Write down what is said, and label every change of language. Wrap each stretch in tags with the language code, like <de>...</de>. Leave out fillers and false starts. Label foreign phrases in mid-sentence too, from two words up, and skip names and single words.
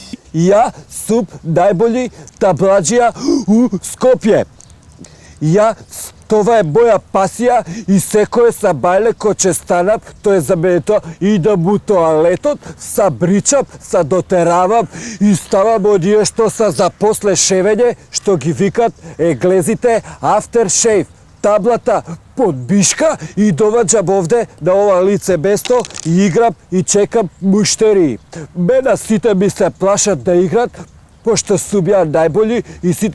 <mk>Ја сум најбољи таблаџија у Скопје. Това е моја пасија и секој са бајле ко че станам, тоа е за мене тоа, идам у тоалетот, са бричам, са дотеравам и ставам оние што са за после шевење, што ги викат еглезите aftershave. Таблата под бишка и доваđam овде на ова лице место и играм и чекам муштерии. Мене сите ми се плашат да играт, пошто сум ја најбољи и си...</mk>